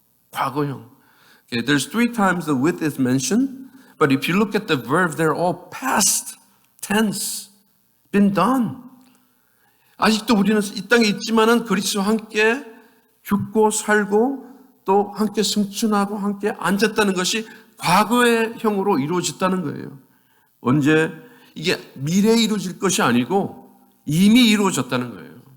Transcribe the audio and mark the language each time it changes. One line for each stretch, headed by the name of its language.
Korean: 과거형.
English: Okay, there's 3 times the with is mentioned. But if you look at the verbs, they're all past tense, been done.
Korean: 아직도 우리는 이 땅에 있지만은 그리스도와 함께 죽고 살고 또 함께 승천하고 함께 앉았다는 것이 과거의 형으로 이루어졌다는 거예요. 언제? 이게 미래에 이루어질 것이 아니고 이미 이루어졌다는 거예요.